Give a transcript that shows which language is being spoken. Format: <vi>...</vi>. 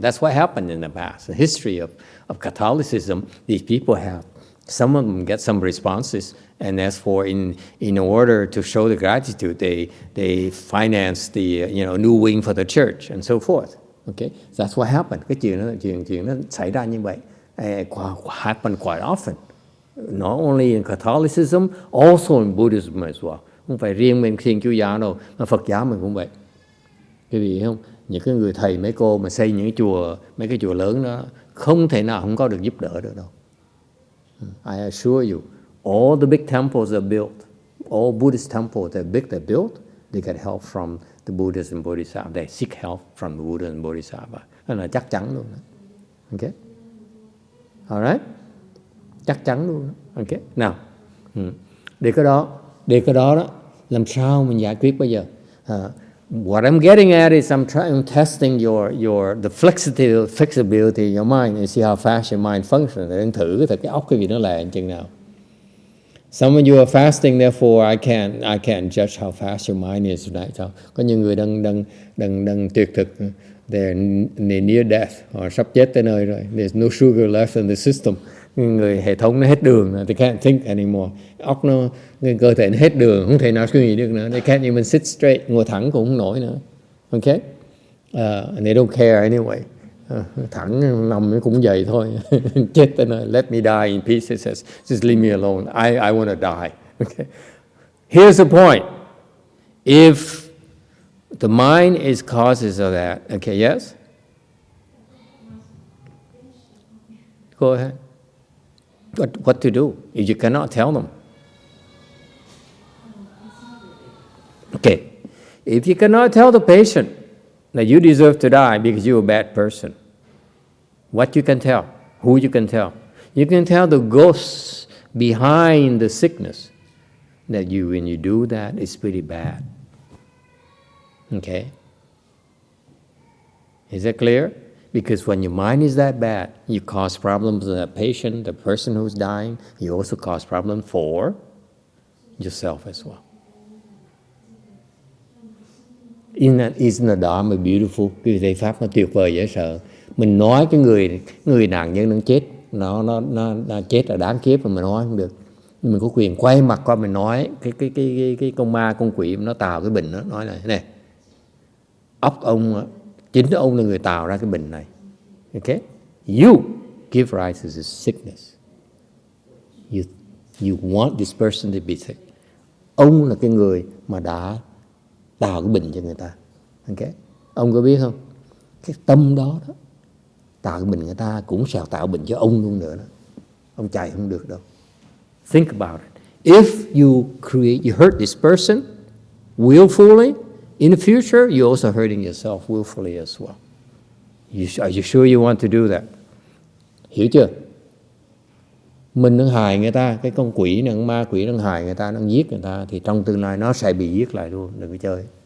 <en>That's what happened in the past. The history of Catholicism, these people have, some of them get some responses, and as for in order to show the gratitude, they finance the new wing for the church and so forth. Okay, that's what happened.</en> <vi>Cái chuyện nó xảy ra như vậy.</vi> <en>Happen quite often. Not only in Catholicism, also in Buddhism as well.</en> <vi>Không phải riêng bên Thiên Chúa giáo đâu, mà Phật giáo mình cũng vậy. Cái gì không? Những cái người thầy mấy cô mà xây những mấy cái chùa lớn đó không thể nào không có được giúp đỡ được đâu.</vi> <en>I assure you, all the big temples are built, all Buddhist temples they're built, they get help from the Buddhas and Bodhisattvas. They seek help from the Buddha and Bodhisattvas.</en> <vi>Đó là chắc chắn luôn đó. Okay? Alright? Chắc chắn luôn đó. Okay? Nào, để cái đó làm sao mình giải quyết bây giờ?</vi> <en>What I'm getting at is I'm testing the flexibility of your mind and see how fast your mind functions.</en> <vi>Để thử cái óc cái gì nó là chừng nào.</vi> <en>Some of you are fasting, therefore I can't judge how fast your mind is tonight.</en> <vi>So, có những người đang tuyệt thực,</vi> <en>they're near death,</en> <vi>họ sắp chết tới nơi rồi.</vi> <en>There's no sugar left in the system.</en> <vi>Người hệ thống nó hết đường rồi,</vi> <en>they can't think anymore.</en> <vi>Óc nó, cơ thể nó hết đường, không thể nào suy nghĩ được nữa.</vi> <en>They can't even sit straight,</en> <vi>ngồi thẳng cũng không nổi nữa. Okay?</vi> <en>And they don't care anyway.</en> <vi>Thẳng nằm nó cũng vậy thôi. Chết tới nơi,</vi> <en>let me die in peace. It says, just leave me alone. I want to die. Okay. Here's the point. If the mind is causes of that, okay, yes? Go ahead. What to do if you cannot tell them? Okay. If you cannot tell the patient that you deserve to die because you're a bad person, what you can tell? Who you can tell? You can tell the ghosts behind the sickness that when you do that, it's pretty bad. Okay? Is that clear? Because when your mind is that bad, you cause problems to the patient, the person who's dying. You also cause problems for yourself as well. Isn't the Dharma beautiful?</en> <vi>Cái giải pháp nó tuyệt vời dễ sợ. Mình nói cái người nạn nhân nó chết, nó chết là đáng kiếp mà mình nói không được. Mình có quyền quay mặt qua mình nói cái con ma con quỷ nó tạo cái bệnh đó, nói này óc ông, chính ông là người tạo ra cái bệnh này. Okay?</vi> <en>You give rise to this sickness. You want this person to be sick.</en> <vi>Ông là cái người mà đã tạo cái bệnh cho người ta. Okay? Ông có biết không? Cái tâm đó tạo cái bệnh người ta cũng sẽ tạo bệnh cho ông luôn nữa đó. Ông chạy không được đâu.</vi> <en>Think about it. If you hurt this person willfully, in the future you're also hurting yourself willfully as well. Are you sure you want to do that?</en> <vi>Hiểu chưa? Mình đang hại người ta, cái con quỷ này, con ma quỷ đang hại người ta, đang giết người ta, thì trong tương lai nó sẽ bị giết lại luôn, đừng có chơi.</vi>